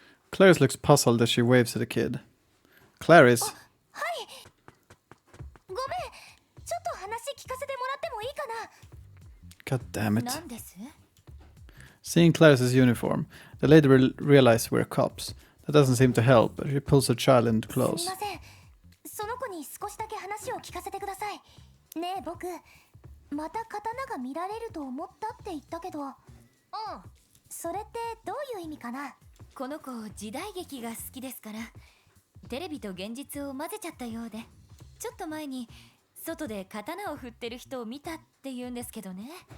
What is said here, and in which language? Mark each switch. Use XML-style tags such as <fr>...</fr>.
<en>Clarice looks puzzled as she waves at the kid. Clarice,</en> <ja>ごめん、ちょっと話聞かせてもらってもいいかな。</ja> <en>god damn it.</en> <ja>何です？</ja> <en>Seeing Clarice's uniform, the lady realizes we're cops. That doesn't seem to help, but she pulls her child into</en> <ja>すみ</ja> <en>close.</en> <ja>ません。その子に少しだけ話を聞かせてください。ねえ僕、また刀が見られると思ったって言ったけど。うん。それってどういう意味かな。この子時代劇が好きですから、テレビと現実を混ぜちゃったようで、ちょっと前に外で刀を振ってる人を見たって言うんですけどね。</ja>